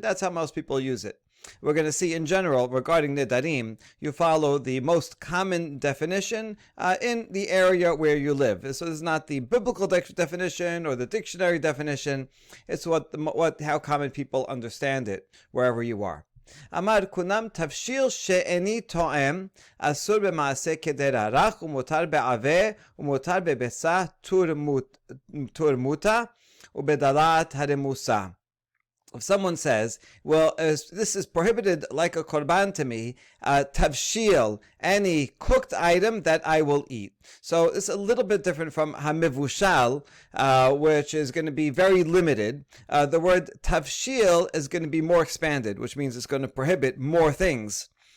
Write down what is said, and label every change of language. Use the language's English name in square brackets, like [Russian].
[English] That's how most people use it. We're going to see in general regarding Nedarim, you follow the most common definition in the area where you live. So this is not the biblical definition or the dictionary definition. It's how common people understand it wherever you are. [Hebrew] אמר כונם תבשיל שאיני תואם אסור במעשה קדרה רך ומותר בעבה ומותר בביצה תורמותה ובדלת הרמוסה. [English] If someone says, well, this is prohibited like a korban to me, tavshil, any cooked item that I will eat. So it's a little bit different from hamivushal, which is going to be very limited. The word tavshil is going to be more expanded, which means it's going to prohibit more things.